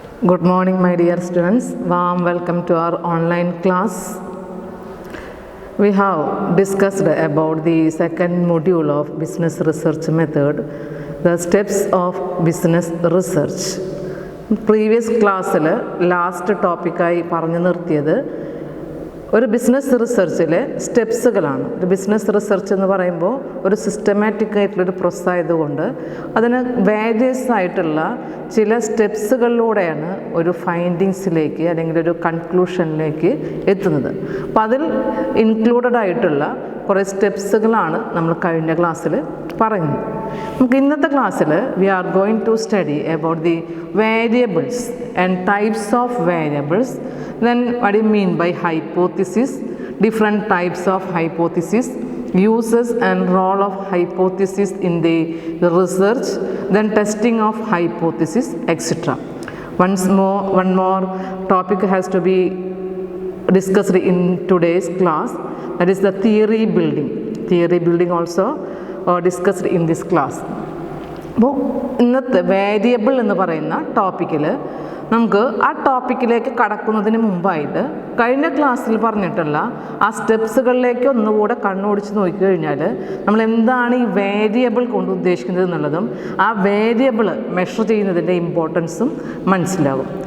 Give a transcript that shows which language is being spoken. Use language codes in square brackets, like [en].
[en] Good morning, my dear students. Warm welcome to our online class. We have discussed about the second module of business research method, the steps of business research. Previous class last topic I [ml] പറഞ്ഞു നിർത്തിയത് ഒരു business റിസർച്ചിലെ സ്റ്റെപ്സുകളാണ്. ഒരു business research എന്ന് പറയുമ്പോൾ ഒരു systematic ആയിട്ടുള്ളൊരു process ആയതുകൊണ്ട് അതിന് വേരിയസ് ആയിട്ടുള്ള ചില സ്റ്റെപ്സുകളിലൂടെയാണ് ഒരു ഫൈൻഡിങ്സിലേക്ക് അല്ലെങ്കിൽ ഒരു കൺക്ലൂഷനിലേക്ക് എത്തുന്നത്. അപ്പോൾ അതിൽ ഇൻക്ലൂഡഡ് ആയിട്ടുള്ള കുറേ സ്റ്റെപ്സുകളാണ് നമ്മൾ കഴിഞ്ഞ ക്ലാസ്സിൽ പറയുന്നത്. നമുക്ക് ഇന്നത്തെ ക്ലാസ്സിൽ [en] We are going to study about the variables and types of variables. Then what do you mean by hypothesis, different types of hypothesis, uses and role of hypothesis in the research, then testing of hypothesis, etc. One more topic has to be discussed in today's class, that is the theory building also discussed in this class. [ml] അപ്പോൾ ഇന്നത്തെ variable എന്ന് പറയുന്ന ടോപ്പിക്കിൽ നമുക്ക് ആ ടോപ്പിക്കിലേക്ക് കടക്കുന്നതിന് മുമ്പായിട്ട് കഴിഞ്ഞ ക്ലാസ്സിൽ പറഞ്ഞിട്ടുള്ള ആ സ്റ്റെപ്സുകളിലേക്ക് ഒന്നുകൂടെ കണ്ണോടിച്ച് നോക്കിക്കഴിഞ്ഞാൽ നമ്മൾ എന്താണ് ഈ വേരിയബിൾ കൊണ്ട് ഉദ്ദേശിക്കുന്നത് എന്നുള്ളതും ആ വേരിയബിൾ മെഷർ ചെയ്യുന്നതിൻ്റെ ഇമ്പോർട്ടൻസും മനസ്സിലാകും.